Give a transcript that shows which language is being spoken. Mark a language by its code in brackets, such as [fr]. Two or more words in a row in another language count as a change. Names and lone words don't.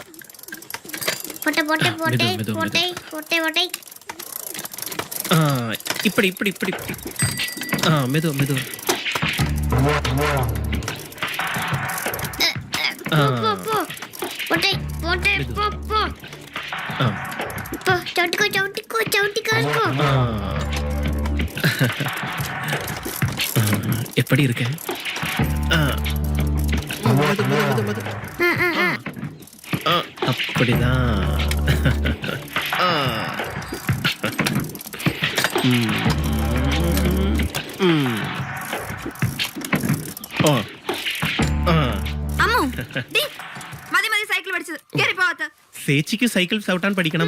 [ml] പോട്ടെ പോട്ടെ പോട്ടെ പോട്ടെ പോട്ടെ പോട്ടെ. [ta] ஆ இப்படி இப்படி இப்படி இப்படி. மெதுவா மெதுவா. [ml] പോ പോ പോട്ടെ പോട്ടെ പോ പോ പോ ചവിട്ടിക്കോ ചവിട്ടിക്കോ ചവിട്ടിക്കോ [ta] எப்படி இருக்க? அப்படிதான். [ml] അമ്മു, ഡി, മതി മതി സൈക്കിൾ പഠിച്ചത്. കേറി പോവാത്ത. ചേച്ചിക്ക് സൈക്കിൾ ചവിട്ടാൻ പഠിക്കണമാ?